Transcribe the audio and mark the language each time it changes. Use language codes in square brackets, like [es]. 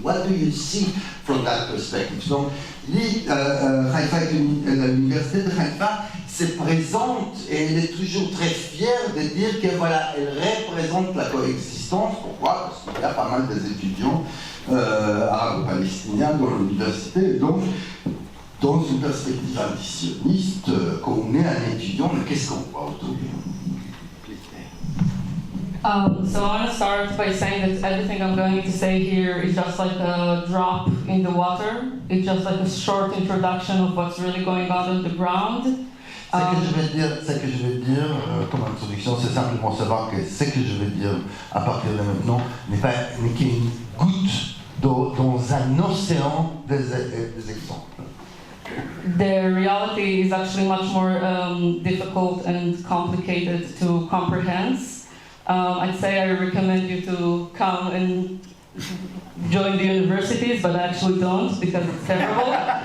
[en] What do you see from that perspective? [fr] Donc, l'université de Haïfa se présente et elle est toujours très fière de dire que voilà, elle représente la coexistence. Pourquoi? Parce qu'il y a pas mal d'étudiants arabo-palestiniens dans l'université. Donc, dans une perspective antisioniste, quand on est un étudiant, mais qu'est-ce qu'on voit autour de nous? [en] So I want to start by saying that everything I'm going to say here is just like a drop in the water. It's just like a short introduction of what's really going on the ground. [fr] Ce que je vais dire comme introduction, c'est simplement savoir que ce que je vais dire à partir de maintenant n'est qu'une goutte d'eau dans un océan des exemples. [en] The reality is actually much more difficult and complicated to comprehend. I'd say I recommend you to come and join the universities, but I actually don't because it's terrible.